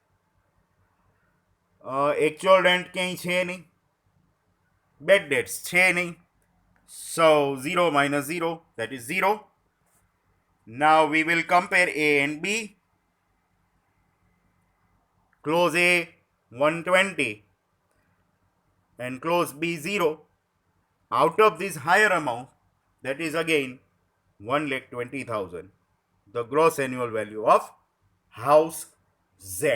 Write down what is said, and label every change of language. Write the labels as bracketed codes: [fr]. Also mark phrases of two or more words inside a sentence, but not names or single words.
[en] Actual rent [gu] ક્યાંય છે નહીં, [en] bed dates [gu] છે નહીં. [en] So 0 minus 0, that is 0. Now we will compare A and B. Clause A 120 and clause B 0. Out of this higher amount, that is again 1,20,000, the gross annual value of house Z.